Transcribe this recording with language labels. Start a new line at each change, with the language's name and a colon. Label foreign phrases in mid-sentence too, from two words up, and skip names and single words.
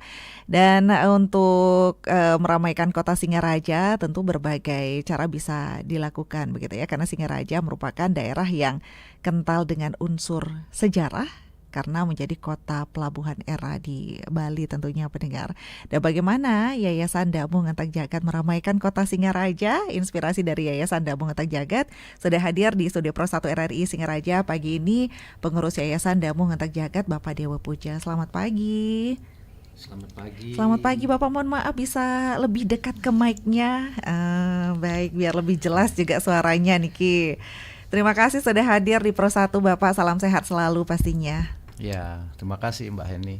Indonesian: Dan untuk meramaikan kota Singaraja tentu berbagai cara bisa dilakukan begitu ya, karena Singaraja merupakan daerah yang kental dengan unsur sejarah karena menjadi kota pelabuhan era di Bali tentunya pendengar. Dan bagaimana Yayasan Damuh Ngetak Jagat meramaikan kota Singaraja? Inspirasi dari Yayasan Damuh Ngetak Jagat sudah hadir di studio Pro 1 RRI Singaraja pagi ini pengurus Yayasan Damuh Ngetak Jagat Bapak Dewa Puja. Selamat pagi. Selamat pagi. Selamat pagi Bapak, mohon maaf bisa lebih dekat ke mic-nya. Baik, biar lebih jelas juga suaranya Niki. Terima kasih sudah hadir di Pro 1 Bapak, salam sehat selalu pastinya. Ya, terima kasih Mbak Heni.